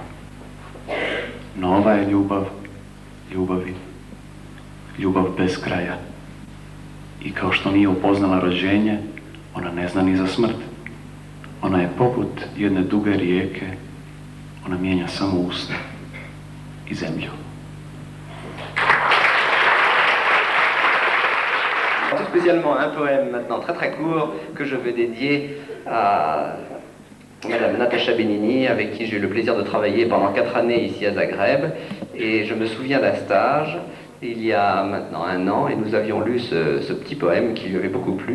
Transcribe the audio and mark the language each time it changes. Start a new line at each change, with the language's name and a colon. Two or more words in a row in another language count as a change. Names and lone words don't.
Croatian: Nova je ljubav, ljubavi, ljubav bez kraja. I kao što nije upoznala rođenje, ona ne zna ni za smrt. Ona je poput jedne duge rijeke, ona mijenja samo usne i zemlju.
French: Tout spécialement un poème maintenant très très court que je vais dédier à Madame Natacha Benini, avec qui j'ai eu le plaisir de travailler pendant 4 années ici à Zagreb. Et je me souviens d'un stage il y a maintenant 1 an, et nous avions lu ce petit poème qui lui avait beaucoup plu.